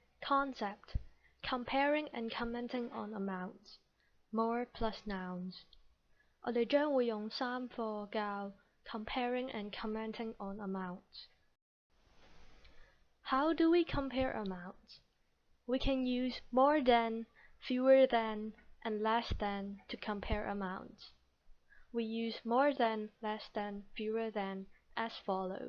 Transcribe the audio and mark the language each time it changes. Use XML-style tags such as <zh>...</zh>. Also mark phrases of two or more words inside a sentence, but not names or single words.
<en>Concept: comparing and commenting on amounts. More plus nouns.</en> <yue>我哋將會用3課教</yue> <en>comparing and commenting on amounts. How do we compare amounts? We can use more than, fewer than, and less than to compare amounts. We use more than, less than, fewer than as follows.</en>